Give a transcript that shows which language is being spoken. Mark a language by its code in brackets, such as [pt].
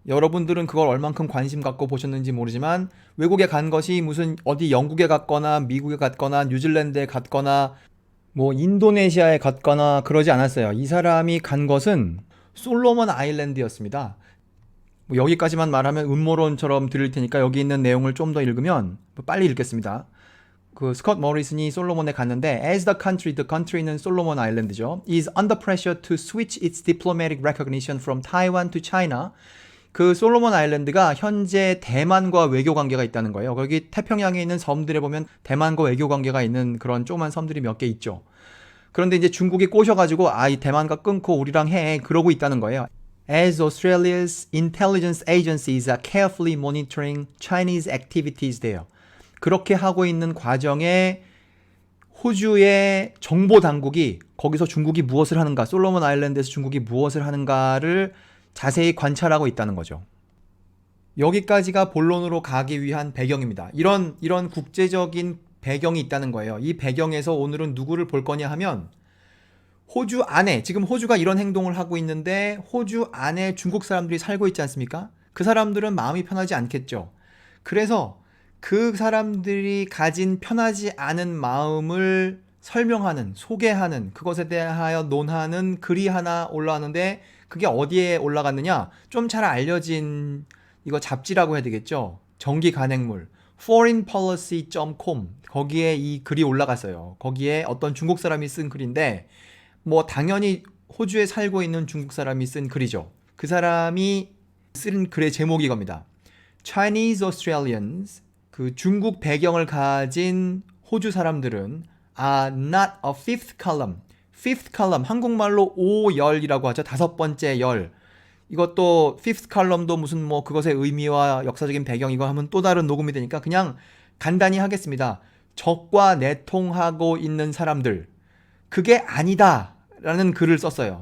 [ko] 여러분들은 그걸 얼만큼 관심 갖고 보셨는지 모르지만 외국에 간 것이 무슨 어디 영국에 갔거나 미국에 갔거나 뉴질랜드에 갔거나 뭐 인도네시아에 갔거나 그러지 않았어요. 이 사람이 간 것은 솔로몬 아일랜드였습니다. 뭐 여기까지만 말하면 음모론처럼 들릴 테니까 여기 있는 내용을 좀 더 읽으면 빨리 읽겠습니다. 그 스콧 모리슨이 솔로몬에 갔는데 [en] as the country [ko] 는 솔로몬 아일랜드죠. [en] is under pressure to switch its diplomatic recognition from Taiwan to China. [ko] 그 솔로몬 아일랜드가 현재 대만과 외교 관계가 있다는 거예요. 거기 태평양에 있는 섬들에 보면 대만과 외교 관계가 있는 그런 조그만 섬들이 몇 개 있죠. 그런데 이제 중국이 꼬셔가지고 이 대만과 끊고 우리랑 해 그러고 있다는 거예요. [en] As Australia's intelligence agencies are carefully monitoring Chinese activities there. [ko] 그렇게 하고 있는 과정에 호주의 정보 당국이 거기서 중국이 무엇을 하는가, 솔로몬 아일랜드에서 중국이 무엇을 하는가를 자세히 관찰하고 있다는 거죠. 여기까지가 본론으로 가기 위한 배경입니다. 이런 국제적인 배경이 있다는 거예요. 이 배경에서 오늘은 누구를 볼 거냐 하면 호주 안에, 지금 호주가 이런 행동을 하고 있는데 호주 안에 중국 사람들이 살고 있지 않습니까? 그 사람들은 마음이 편하지 않겠죠. 그래서 그 사람들이 가진 편하지 않은 마음을 설명하는, 소개하는, 그것에 대하여 논하는 글이 하나 올라왔는데 그게 어디에 올라갔느냐? 좀 잘 알려진 이거 잡지라고 해야 되겠죠? 정기 간행물 foreignpolicy.com 거기에 이 글이 올라갔어요. 거기에 어떤 중국 사람이 쓴 글인데 뭐 당연히 호주에 살고 있는 중국 사람이 쓴 글이죠. 그 사람이 쓴 글의 제목이 이겁니다. [en] Chinese Australians, [ko] 그 중국 배경을 가진 호주 사람들은 [en] are not a fifth column. [ko] fifth column, 한국말로 5열이라고 하죠. 다섯 번째 열. 이것도 fifth column도 무슨 뭐 그것의 의미와 역사적인 배경 이거 하면 또 다른 녹음이 되니까 그냥 간단히 하겠습니다. 적과 내통하고 있는 사람들. 그게 아니다 라는 글을 썼어요.